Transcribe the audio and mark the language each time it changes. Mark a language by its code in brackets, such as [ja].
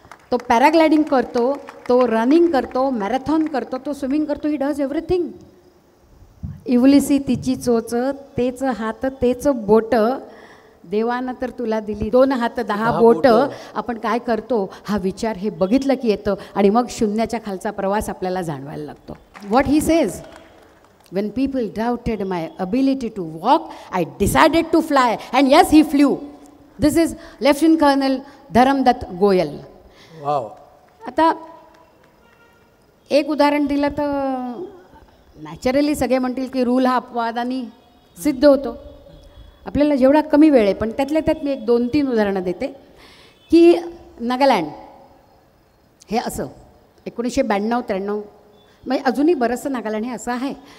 [mr] तो पॅराग्लायडिंग करतो, तो रनिंग करतो, मॅरेथॉन करतो, तो स्विमिंग करतो. [en] He does everything. [mr] इवलिसी तिची चोच, तेच हात तेच बोट, देवानं तर तुला दिली 2 हात 10 बोट. आपण काय करतो हा विचार हे बघितलं की येतं आणि मग शून्याच्या खालचा प्रवास आपल्याला जाणवायला लागतो. [en] What he says, when people doubted my ability to walk, I decided to fly, and yes, he flew. This is Lieutenant Colonel Dharamdatt Goyal. Wow. [mr] आता एक उदाहरण दिलं तर नॅचरली सगळे म्हणतील की रूल हा अपवादाने सिद्ध होतो. आपल्याला जेवढा कमी वेळ आहे, पण त्यातल्या त्यात मी एक 2-3 उदाहरणं देते की नागालँड हे असं 1992-93 म्हणजे अजूनही बरंचसं नागालँड हे असं आहे.